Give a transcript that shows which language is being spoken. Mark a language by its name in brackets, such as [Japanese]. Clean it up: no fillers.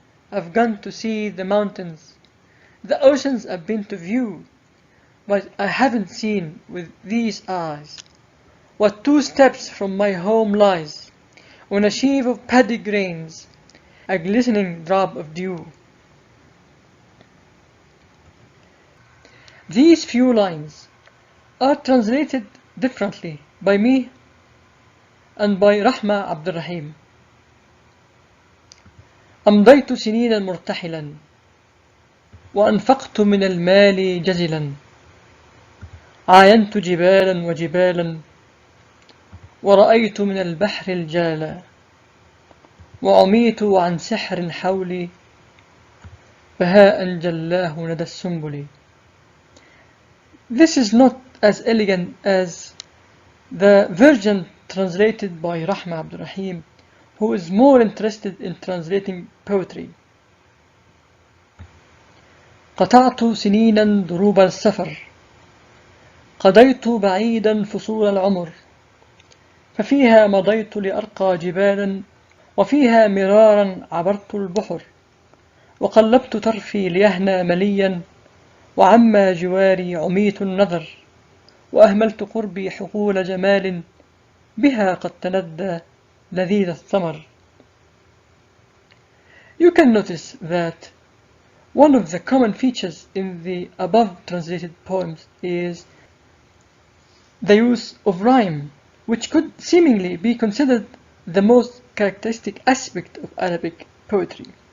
[English] I've gone to see the mountains, the oceans I've been to view, but I haven't seen with these eyes what 2 steps from my home lies, on a sheaf of paddy grains, a glistening drop of dew. These few lines are translated differently by me and by Rahma Abdul Rahim. [Arabic] أمضيت سنينا مرتحلا وأنفقت من المال جزلا عاينت جبالا وجبالا ورأيت من البحر الجالا وعميت عن سحر حولي بهاء جلاه ندى السنبل. [English] This is not as elegant as the version translated by Rahma Abdul Rahim, who is more interested in translating poetry. [Arabic] قطعت سنينا دروب السفر قضيت بعيدا فصول العمر ففيها مضيت لأرقى جبالا وفيها مرارا عبرت البحر وقلبت طرفي ليهنى مليا وعما جواري عميت النظر وأهملت قربي حقول جمال بها قد تندى لذيذ الثمر. [English] You can notice that one of the common features in the above translated poems is the use of rhyme, which could seemingly be considered the most characteristic aspect of Arabic poetry.